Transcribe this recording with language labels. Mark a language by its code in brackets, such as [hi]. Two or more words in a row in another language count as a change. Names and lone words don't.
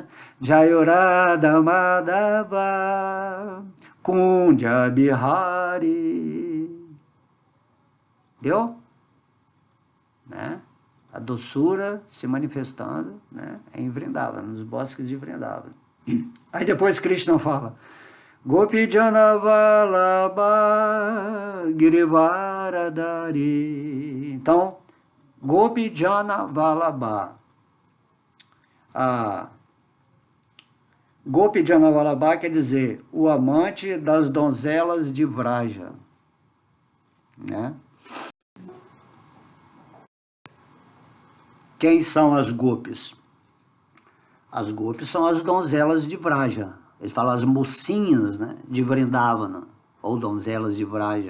[sa] Jayurada Madhava Kundya Bihari. [pt] Deu? Né? A doçura se manifestando, né, em Vrindavana, nos bosques de Vrindavana. Aí depois Krishna fala: [sa] Gopi Jana Vallabha Girivaradari. Então, Gopi Jana Vallabha. Gopi Jana Vallabha [pt] quer dizer o amante das donzelas de Vraja, né? Quem são as gopis? As gopis são as donzelas de Vraja. Eles falam as mocinhas, né, de Vrindavana, ou donzelas de Vraja.